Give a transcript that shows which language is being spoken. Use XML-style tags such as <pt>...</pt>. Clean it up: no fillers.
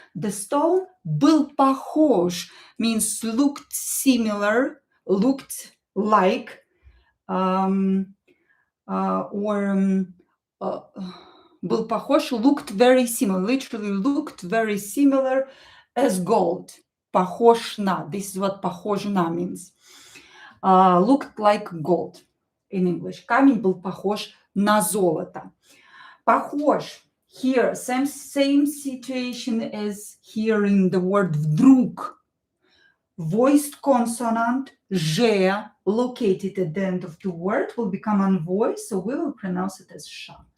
<en>The stone</en> <ru>был похож</ru> <en>means looked similar, looked like, был похож, looked very similar, literally looked very similar as gold.</en> <ru>Похож на.</ru> <en>This is what</en> <ru>похож на</ru> <en>means. Looked like gold in English.</en> <ru>Камень был похож на золото. Похож.</ru> <en>Here, same situation as hearing the word вдруг. Voiced consonant Ж located at the end of the word will become unvoiced, so we will pronounce it as sh.</en>